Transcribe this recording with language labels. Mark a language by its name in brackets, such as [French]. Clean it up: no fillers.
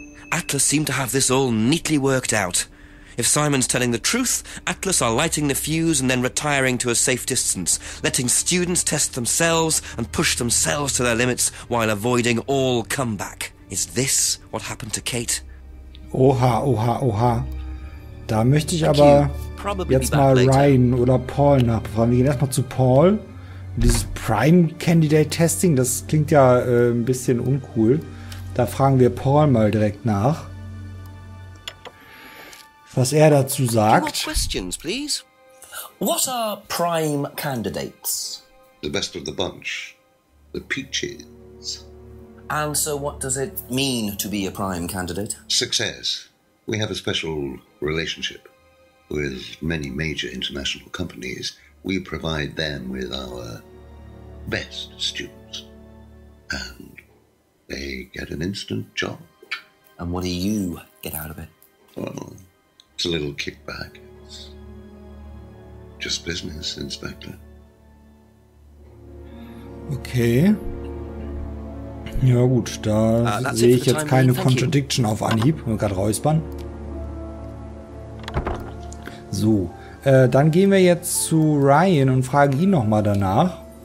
[English] Atlas seemed to have this all neatly worked out. If Simon's telling the truth, Atlas are lighting the fuse and then retiring to a safe distance, letting students test themselves and push themselves to their limits while avoiding all comeback. Is this what happened to Kate? [German] Oha. Da möchte ich aber jetzt mal Ryan oder Paul nachfragen. Wir gehen erstmal zu Paul. Dieses Prime Candidate Testing, das klingt ja ein bisschen uncool. Da fragen wir Paul mal direkt nach, was er dazu sagt. [English] Questions, please. What are prime candidates? The best of the bunch. The peaches. And so what does it mean to be a prime candidate? Success. We have a special relationship with many major international companies. We provide them with our best students. And they get an instant job. And what do you get out of it? Well, it's a little kickback. It's just business, Inspector. Okay. [German] Ja gut, da sehe ich jetzt keine Contradiction auf Anhieb. Nur gerade räuspern. So, dann gehen wir jetzt zu Ryan und fragen ihn nochmal danach.